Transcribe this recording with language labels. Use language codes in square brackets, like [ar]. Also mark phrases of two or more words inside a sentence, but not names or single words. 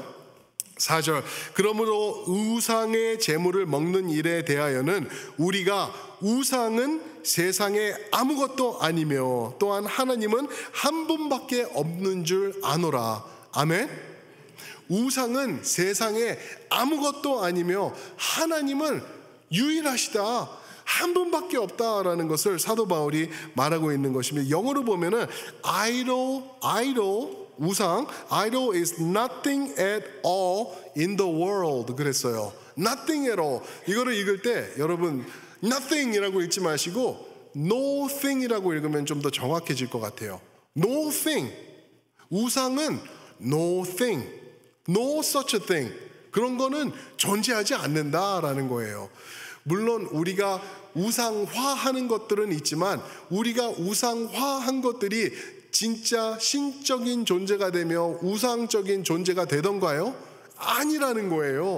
[ko] 4절 그러므로 우상의 제물을 먹는 일에 대하여는 우리가 우상은 세상에 아무것도 아니며 또한 하나님은 한 분밖에 없는 줄 아노라. 아멘. 우상은 세상에 아무것도 아니며 하나님은 유일하시다, 한 분밖에 없다라는 것을 사도 바울이 말하고 있는 것입니다. 영어로 보면은 우상, [en] idol is nothing at all in the world 그랬어요. nothing at all. [ko] 이거를 읽을 때 여러분 nothing이라고 읽지 마시고 [en] no thing [ko] 이라고 읽으면 좀 더 정확해질 것 같아요. [en] no thing. 우상은 no thing, no such a thing. [ko] 그런 거는 존재하지 않는다라는 거예요. 물론 우리가 우상화하는 것들은 있지만 우리가 우상화한 것들이 진짜 신적인 존재가 되며 우상적인 존재가 되던가요? 아니라는 거예요.